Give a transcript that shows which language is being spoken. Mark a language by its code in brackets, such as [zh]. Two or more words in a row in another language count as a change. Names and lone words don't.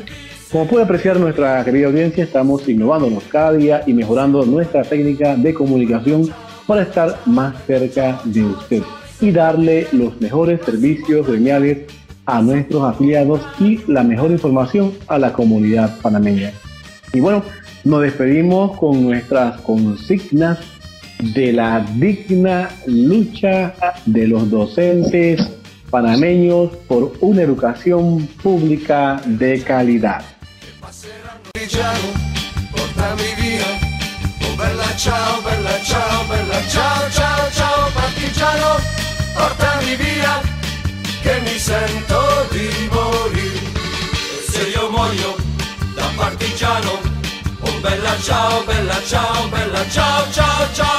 [es] Como puede apreciar nuestra querida audiencia, estamos innovándonos cada día y mejorando nuestra técnica de comunicación para estar más cerca de usted y darle los mejores servicios gremiales a nuestros afiliados y la mejor información a la comunidad panameña. Y bueno, nos despedimos con nuestras consignas de la digna lucha de los docentes panameños por una educación pública de calidad. [it] Portami via, oh bella ciao, bella ciao, bella ciao, ciao, ciao, partigiano, portami via, che mi sento di morire. E se io muoio da partigiano, oh bella ciao, bella ciao, bella ciao, ciao, ciao.